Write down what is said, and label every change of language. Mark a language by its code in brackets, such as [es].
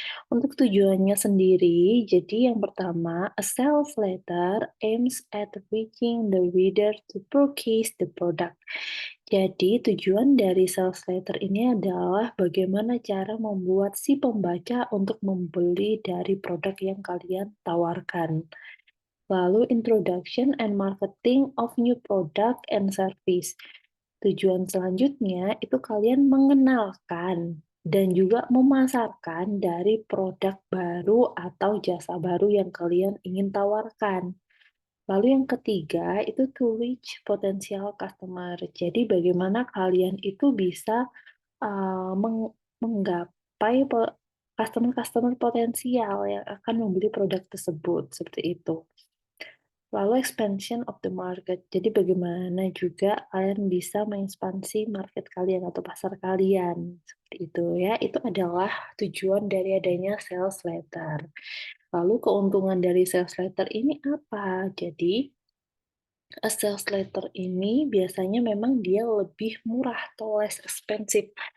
[id] Untuk tujuannya sendiri, jadi yang pertama, [en] a sales letter aims at reaching the reader to purchase the product. [id] Jadi tujuan dari sales letter ini adalah bagaimana cara membuat si pembaca untuk membeli dari produk yang kalian tawarkan. [en] Lalu introduction and marketing of new product and service. [id] Tujuan selanjutnya itu kalian mengenalkan dan juga memasarkan dari produk baru atau jasa baru yang kalian ingin tawarkan. Lalu yang ketiga itu [en] to reach potential customer. [id] Jadi bagaimana kalian itu bisa menggapai customer-customer potensial yang akan membeli produk tersebut, seperti itu. [en] Lalu expansion of the market. [id] Jadi bagaimana juga kalian bisa mengekspansi market kalian atau pasar kalian. Seperti itu ya. Itu adalah tujuan dari adanya sales letter. Lalu keuntungan dari sales letter ini apa? Jadi sales letter ini biasanya memang dia lebih murah atau less expensive.